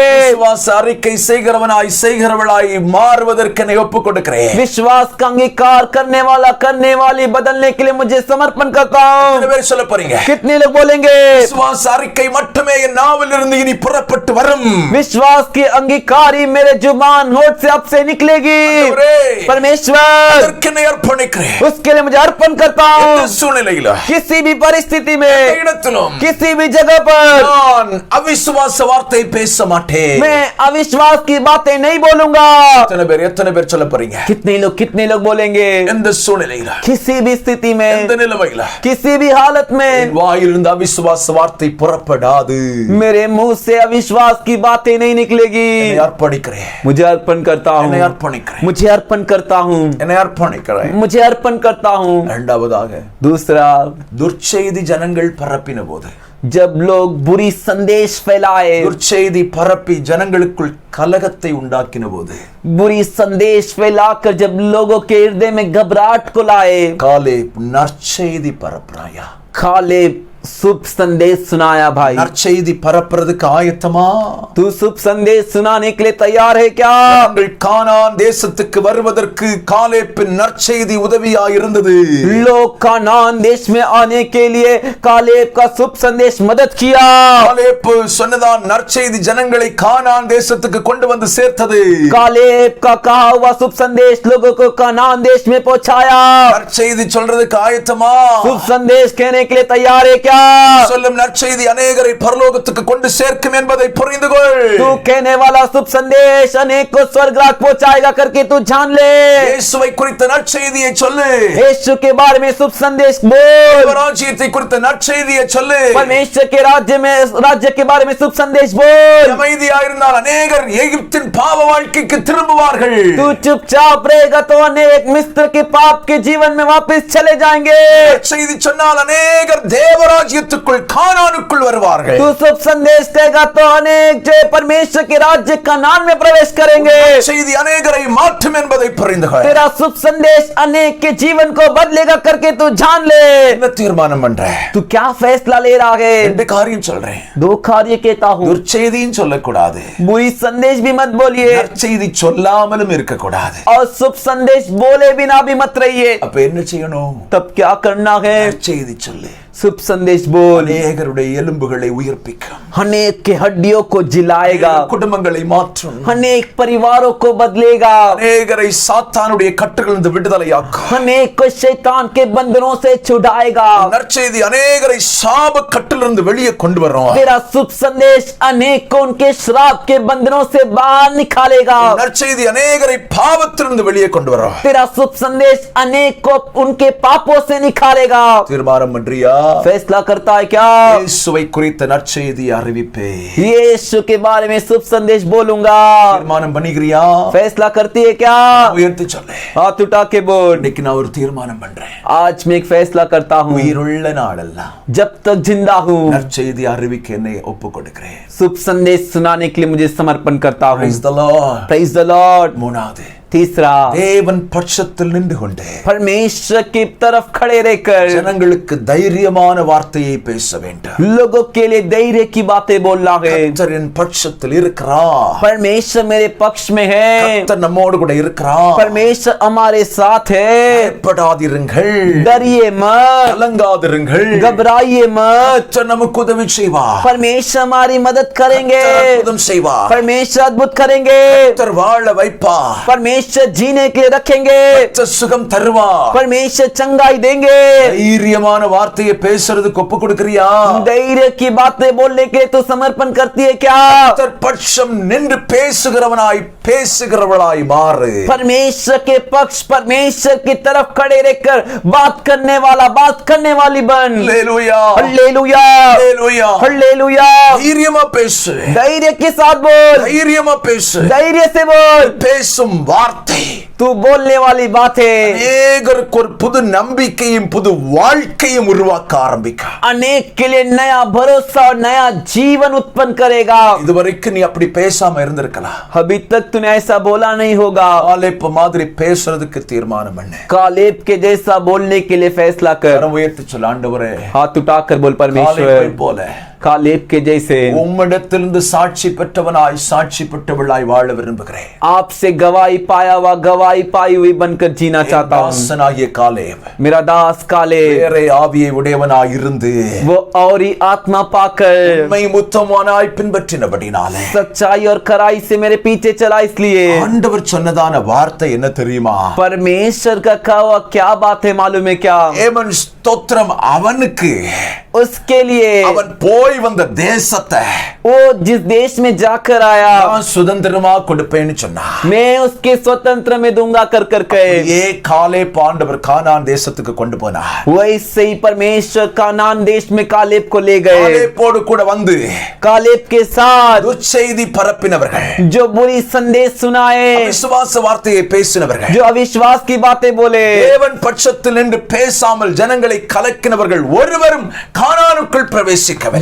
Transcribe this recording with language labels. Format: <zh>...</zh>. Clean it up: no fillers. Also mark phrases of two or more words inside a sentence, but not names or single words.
<ta>விசுவாச அறிக்கை செய்கிறவனாய் செய்கிறவளாய் மாறுவதற்கு என்னை ஒப்புக் கொடுக்கிறேன்.</ta> <hi>विश्वास का अंगीकार करने वाला करने वाली बदलने के लिए मुझे समर्पण करता हूँ।</hi> <ta>எத்தனை பேர் சொல்ல போறீங்க?</ta> <hi>कितने लोग बोलेंगे?</hi> <ta>விசுவாச அறிக்கை மட்டுமே என் நாவிலிருந்து இனி புறப்பட்டு வரும்.</ta> <hi>विश्वास की अंगीकार ही मेरे जुबान होठ से अब से निकलेगी। परमेश्वर</hi> <ta>அதற்கு என்னை அர்ப்பணிக்கிறேன்.</ta> <hi>उसके लिए मुझे अर्पण करता</hi> <ta>எந்த</ta> <hi>हूँ।</hi> <ta>சூழ்நிலையில,</ta> <hi>किसी भी परिस्थिति</hi> <ta>எந்த</ta> <hi>में,</hi> <ta>இடத்திலும்</ta> <hi>किसी भी जगह पर</hi> <ta>நான் அவிசுவாச வார்த்தை பேச மாட்டேன்.</ta> <hi>मैं अविश्वास की बातें नहीं बोलूंगा।</hi> <ta>எத்தனை பேர் சொல்ல போறீங்க?</ta> <hi>कितने लोग बोलेंगे?</hi> <ta>எந்த சூழ்நிலையில,</ta> <hi>किसी भी स्थिति में,</hi> <ta>எந்த நிலைமையில</ta> <hi>किसी भी हालत</hi> <ta>என்</ta> <hi>में</hi> <ta>வாயிலிருந்து அவிசுவாச வார்த்தை புறப்படாது.</ta> <hi>मेरे मुंह से अविश्वास की बातें नहीं निकलेगी।</hi> <ta>என்னை அர்ப்பணிக்கிறேன்.</ta> <hi>मुझे अर्पण करता</hi> <ta>என்னை</ta> <hi>हूँ,</hi> <ta>அர்ப்பணிக்கிறேன்.</ta> <hi>मुझे अर्पण करता हूँ,</hi> <ta>என்னை அர்ப்பணிக்கிறேன்.</ta> <hi>मुझे अर्पण करता हूँ।</hi> <ta>இரண்டாவதாக,</ta> <hi>दूसरा,</hi> <ta>துர்ச்செய்தி ஜனங்கள் பரப்பின போது,</ta> <hi>जब लोग बुरी संदेश फैलाए,</hi> <ta>துர்ச்செய்தி பரப்பி ஜனங்களுக்குள் கலகத்தை உண்டாக்கின போது,</ta> <hi>बुरी संदेश फैलाकर जब लोगों के हृदय में घबराहट को लाए,</hi> <ta>காலேப் நற்செய்தி பரப்புறாயா?</ta> <hi>कालेब शुभ संदेश सुनाया। भाई</hi> <ta>நற்செய்தி பரப்புறதுக்கு ஆயத்தமா?</ta> <hi>तू शुभ संदेश सुनाने के लिए तैयार है क्या?</hi> <ta>நாங்கள் கானான் தேசத்துக்கு வருவதற்கு காலேப்பின் நற்செய்தி உதவியா இருந்தது.</ta> <hi>लोग कानान देश में आने के लिए कालेब का शुभ संदेश मदद किया।</hi> <ta>காலேப் சொன்னதான் நற்செய்தி ஜனங்களை கானான் தேசத்துக்கு கொண்டு வந்து சேர்த்தது.</ta> <hi>कालेब का कहा हुआ शुभ संदेश लोगों को कानान देश में पहुंचाया।</hi> <ta>நற்செய்தி சொல்றதுக்கு ஆயத்தமா?</ta> <hi>शुभ संदेश कहने के लिए तैयार है क्या?</hi> <ta>சொல்லும் நற்செய்தி अनेகரை பரலோகத்துக்கு கொண்டு சேர்க்கும் என்பதை புரிந்து கொள்.</ta> <hi>तू कहने वाला शुभ संदेश अनेक को स्वर्ग राज पहुंचाएगा करके तू जान ले।</hi> <ta>இயேசுவை குறித்த நற்செய்தியை சொல்லு.</ta> <hi>यीशु के बारे में शुभ संदेश बोल।</hi> <ta>ராஜ்யத்தை குறித்த நற்செய்தியை சொல்லு.</ta> <hi>परमेश्वर के राज्य के बारे में शुभ संदेश बोल।</hi> <ta>அமைதியா இருந்தால் अनेகர் எகிப்தின் பாவ வாழ்க்கைக்கு திரும்புவார்கள்.</ta> <hi>तू चुपचाप रहेगा तो अनेक मिस्र के पाप के जीवन में वापस चले जाएंगे।</hi> <ta>நற்செய்தி சொன்னால் अनेகர் தேவராஜ்யத்துக்குள் கானானுக்குள் வருவார்கள்.</ta> <hi>तू शुभ संदेश कहेगा तो अनेक जो परमेश्वर के राज्य कनान में प्रवेश करेंगे।</hi> <ta>நற்செய்தி अनेகரை மாற்றும் என்பதை புரிந்து கொள்.</ta> <hi>तेरा शुभ संदेश अनेक के जीवन को बदलेगा करके तू जान ले।</hi> <ta>என்ன தீர்மானம் பண்ற?</ta> <hi>तू क्या फैसला ले रहा है?</hi> <ta>ரெண்டு காரியம் சொல்றேன்.</ta> <hi>दो कार्य कहता हूँ।</hi> <ta>துர்ச்செய்தியும் சொல்லக்கூடாது,</ta> <hi>बुरी संदेश भी मत बोलिए</hi> <ta>நற்செய்தி சொல்லாமலும் இருக்கக்கூடாது.</ta> <hi>और शुभ संदेश बोले बिना भी मत रहिए।</hi> <ta>அப்ப என்ன செய்யணும்?</ta> <hi>तब क्या करना है?</hi> <ta>நற்செய்தி சொல்லு.</ta> <hi>शुभ संदेश बोल।</hi> <ta>அநேகருடைய எலும்புகளை உயிர்ப்பிக்கும்.</ta> <hi>अनेक के हड्डियों को जिलाएगा,</hi> <ta>குடும்பங்களை மாற்றும்.</ta> <hi>अनेक परिवारों को बदलेगा,</hi> <ta>அநேகரை சாத்தானுடைய கட்டுகளிலிருந்து விடுதலையாக்கும்.</ta> <hi>अनेक को शैतान के बंधनों से छुड़ाएगा।</hi> <ta>நற்செய்தி அநேகரை சாப கட்டிலிருந்து வெளியே கொண்டு வரும்.</ta> <hi>तेरा शुभ संदेश अनेक को उनके श्राप के बंधनों से बाहर निकालेगा।</hi> <ta>நற்செய்தி அநேகரை பாவத்திலிருந்து வெளியே கொண்டு வரும்.</ta> <hi>तेरा शुभ संदेश अनेक को उनके पापों से निकालेगा।</hi> <ta>தீர்மானம் பண்றியா?</ta> <hi>फैसला करता है क्या?</hi> <ta>இயேசுவை குறித்த நற்செய்தி அறிவிப்பே.</ta> <hi>यीशु के बारे में शुभ संदेश बोलूंगा।</hi> <ta>தீர்மானம் பண்ணிக்கிறியா?</ta> <hi>फैसला करती है क्या?</hi> <ta>உயர்த்தி சொல்லு.</ta> <hi>हाथ उठा के बोल।</hi> <ta>இன்னைக்கு நான் ஒரு தீர்மானம் பண்றேன்.</ta> <hi>आज मैं एक फैसला करता हूँ,</hi> <ta>உயிருள்ள நாளெல்லாம்</ta> <hi>जब तक जिंदा हूँ</hi> <ta>நற்செய்தி அறிவிக்க என்னை ஒப்புக் கொடுக்கிறேன்.</ta> <hi>शुभ संदेश सुनाने के लिए मुझे समर्पण करता हूँ।</hi> <en>Praise the Lord. Praise the Lord।</en> <ta>மூணாவது,</ta> <hi>तीसरा,</hi> <ta>தேவன் பட்சத்தில் நின்று கொண்டு</ta> <hi>परमेश्वर की तरफ खड़े रहकर</hi> <ta>ஜனங்களுக்கு தைரியமான வார்த்தையை பேச வேண்டும்.</ta> <hi>लोगों के लिए धैर्य की बातें बोलना है।</hi> <ta>கர்த்தரின் பட்சத்தில் இருக்கிறார்.</ta> <hi>परमेश्वर मेरे पक्ष में है,</hi> <ta>கர்த்தர் நம்மோடு கூட இருக்கிறார்.</ta> <hi>परमेश्वर हमारे साथ है।</hi> <ta>பயப்படாதிருங்கள்,</ta> <hi>डरिए मत,</hi> <ta>கலங்காதிருங்கள்.</ta> <hi>घबराइए मत।</hi> <ta>கர்த்தர் நமக்கு உதவி செய்வார்.</ta> <hi>परमेश्वर हमारी मदद करेंगे,</hi> <ta>கர்த்தர் அற்புதம் செய்வார்.</ta> <hi>परमेश्वर अद्भुत करेंगे,</hi> <ta>கர்த்தர் வாழ வைப்பார்.</ta> <hi>परमेश्वर जीने के लिए रखेंगे,</hi> <ta>கர்த்தர் சுகம் தருவார்.</ta> <hi>परमेश्वर चंगाई देंगे।</hi> <ta>தைரியமான வார்த்தையை பேசுறதுக்கு ஒப்பு கொடுக்கறியா?</ta> <hi>धैर्य की बातें बोलने के लिए तू समर्पण करती है क्या?</hi> <ta>கர்த்தர் பட்சம் நின்று பேசுகிறவளாய் மாறு.</ta> <hi>परमेश्वर के पक्ष, परमेश्वर की तरफ खड़े रहकर बात करने वाली बन।</hi> <ta>அல்லேலூயா,</ta> <hi>हालेलुया,</hi> <ta>அல்லேலூயா.</ta> <hi>हालेलुया।</hi> <ta>தைரியமா பேசு,</ta> <hi>धैर्य के साथ बोल,</hi> <ta>தைரியமா பேசு.</ta> <hi>धैर्य से बोल।</hi> <ta>பேசும் வார்த்தை</ta> <hi>तू बोलने वाली बात है</hi> <ta>அநேகருக்கு ஒரு புது நம்பிக்கையும் புது வாழ்க்கையும் உருவாக்க ஆரம்பிக்கும்.</ta> <hi>अनेक के लिए नया भरोसा और नया जीवन उत्पन्न करेगा।</hi> <ta>இதுவரைக்கும் நீ அப்படி பேசாம இருந்திருக்கலாம்.</ta> <hi>अभी तक तूने ऐसा बोला नहीं होगा।</hi> <ta>காலேப் மாதிரி பேசுறதுக்கு தீர்மானம் பண்ணு.</ta> <hi>कालेब के जैसा बोलने के लिए फैसला कर।</hi> <ta>கரம் உயர்த்தி சொல்ல, ஆண்டவரே</ta> <hi>हाथ उठाकर बोल,</hi> <ta>காலேப்பை</ta> <hi>परमेश्वर</hi> <ta>போல</ta> <hi>कालेब के जैसे</hi> <ta>உம்மிடத்திலிருந்து சாட்சி பெற்றவனாய் சாட்சி பெற்றவளாய் வாழ விரும்புகிறேன்.</ta> <hi>आपसे गवाही पाया हुआ गवाही पाई हुई बनकर जीना चाहता हूँ.</hi> <ta>தாசனாகிய காலேப்</ta> <hi>मेरा दास कालेब</hi> <ta>வேறே ஆவியை உடையவனாய் இருந்து</ta> <hi>वो और ही आत्मा पाकर</hi> <ta>உம்மை முத்தமானாய் பின்பற்றினபடினாலே</ta> <hi>सच्चाई और खराई से मेरे पीछे चला. इसलिए</hi> <ta>ஆண்டவர் சொன்னதான வார்த்தை என்ன தெரியுமா?</ta> <hi>परमेश्वर का कहा हुआ क्या बात है मालूम है क्या?</hi> <ta>ஏமன் ஸ்தோத்திரம் அவனுக்கு</ta> <hi>उसके लिए</hi> <ta>அவன் போய் வந்த தேசத்தை</ta> <hi>वो जिस देश में जाकर आया</hi> <ta>நான் சுதந்திரமா கொடுப்பேன்னு சொன்னான்.</ta> <hi>मैं उसके स्वतंत्र में दूंगा कर कर कहे.</hi> <ta>ஏ காலேப் ஆண்டவர் கானான் தேசத்துக்கு கொண்டு போனார்.</ta> <hi>वैसे ही परमेश्वर कानान देश में कालेब को ले गए.</hi> <ta>காலேப்போடு கூட வந்து</ta> <hi>कालेब के साथ</hi> <ta>துச்செய்தி பரப்பினவர்கள்,</ta> <hi>जो बुरी संदेश सुनाए,</hi> <ta>விசுவாச வார்த்தையை பேசினவர்கள்,</ta> <hi>जो अविश्वास की बातें बोले,</hi> <ta>தேவன் பட்சத்தில் நின்று பேசாமல் ஜனங்களை கலக்கினவர்கள் ஒருவரும் கானானுக்குள் பிரவேசிக்கவில்லை.</ta>